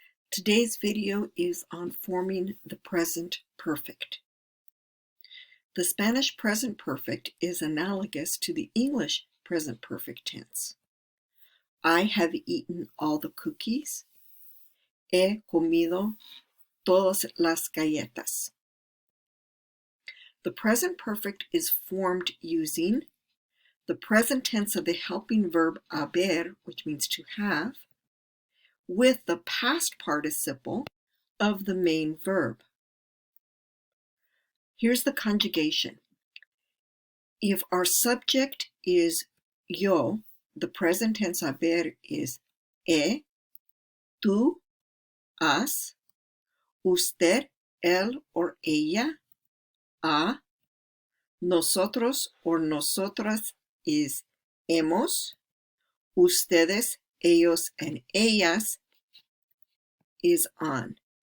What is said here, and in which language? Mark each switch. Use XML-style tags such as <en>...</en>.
<en>Today's video is on forming the present perfect. The Spanish present perfect is analogous to the English present perfect tense. I have eaten all the cookies.</en> <es>He comido todas las galletas.</es> <en>The present perfect is formed using the present tense of the helping verb haber, which means to have, with the past participle of the main verb. Here's the conjugation. If our subject is yo, the present tense haber is he, tú, has, usted, él or ella, ha, nosotros or nosotras is hemos, ustedes, ellos, and ellas is on.</en>